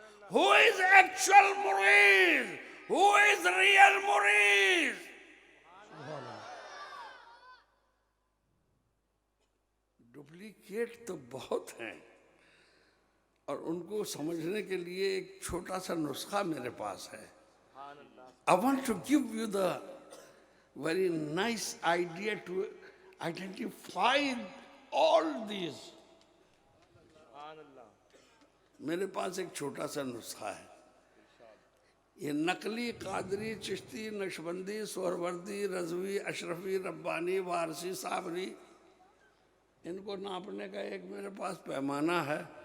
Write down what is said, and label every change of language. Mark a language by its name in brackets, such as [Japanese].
[English] Who is actual murid? Who is real murid? [Hindi] Duplicate तो बहुत हैं, और उनको समझने के लिए एक छोटा सा नुस्खा मेरे पास है। [English] I want to give you the very nice idea to identify all these. [Hindi] मेरे पास एक छोटा सा नुस्खा है। ये नकली, कादरी, चिश्ती, नक्शबंदी, सोहरवर्दी, रजवी, अशरफी, रब्बानी, वारसी, साबरी, इनको नापने का एक मेरे पास पैमाना है।